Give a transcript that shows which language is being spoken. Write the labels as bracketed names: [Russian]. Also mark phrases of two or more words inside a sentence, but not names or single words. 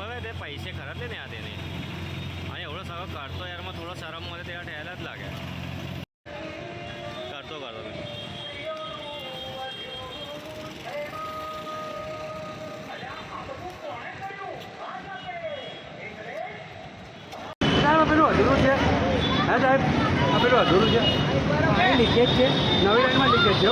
[Marathi] ते पैसे खरंच नाही आते नाही आणि एवढं सगळं करतो यार मग थोडं शरममध्ये त्याला ठेवायलाच लागेल करतो मी [Gujarati] પેલું અધૂરું છે હા સાહેબ આ પેલું અધૂરું છે પાણી લીકેજ છે નવી લાઈનમાં લીકેજ છે